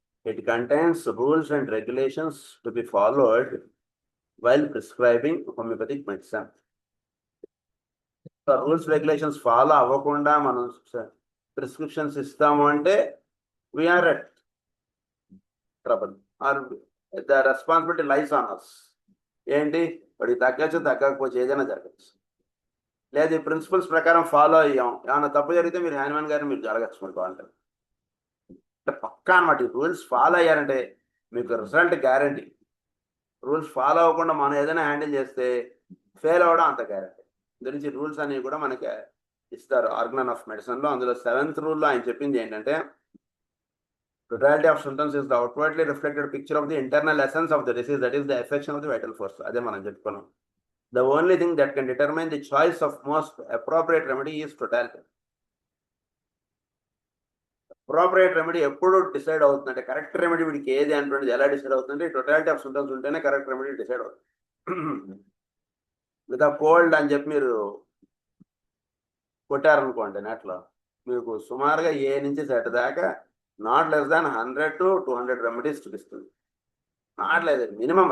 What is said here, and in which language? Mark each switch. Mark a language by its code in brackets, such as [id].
[en] It contains rules and regulations to be followed while prescribing homeopathic medicine. So rules regulations follow [te] అవ్వకుండా మనం prescriptions ఇస్తాము అంటే [en] we are at trouble or the responsibility lies on us. [te] ఏంటి, వాడికి తగ్గచ్చు తగ్గకపోవచ్చు, ఏదైనా జరగచ్చు. లేదు ఈ ప్రిన్సిపల్స్ ప్రకారం ఫాలో అయ్యాం, ఏమైనా తప్పు జరిగితే మీరు హ్యాన్మన్ గారిని మీరు జరగచ్చు మీకు అంటే పక్కా అనమాట. ఈ రూల్స్ ఫాలో అయ్యారంటే మీకు రిజల్ట్ గ్యారంటీ. రూల్స్ ఫాలో అవ్వకుండా మనం ఏదైనా హ్యాండిల్ చేస్తే ఫెయిల్ అవ్వడం అంత గ్యారంటీ. గురించి రూల్స్ అనేవి కూడా మనకి ఇస్తారు ఆర్గన్ ఆఫ్ మెడిసిన్లో. అందులో 7th రూల్లో ఆయన చెప్పింది ఏంటంటే [en] totality of symptoms is the outwardly reflected picture of the internal essence of the disease, that is the affection of the vital force. [te] అదే మనం చెప్పుకున్నాం. [en] The only thing that can determine the choice of most appropriate remedy is totality. [te] Appropriate remedy ఎప్పుడు decide అవుతుందంటే correct remedy వీడికి ఏది అంటుండేది ఎలా decide అవుతుందంటే totality of symptoms ఉంటేనే కరెక్ట్ రెమెడీ డిసైడ్ అవుతుంది. విత్ కోల్డ్ అని చెప్పి మీరు కొట్టారనుకోండి నెట్లో, మీకు సుమారుగా ఏ నుంచి సెట్ దాకా not less than 100 to 200 remedies చూపిస్తుంది. నాట్ లేదు మినిమం.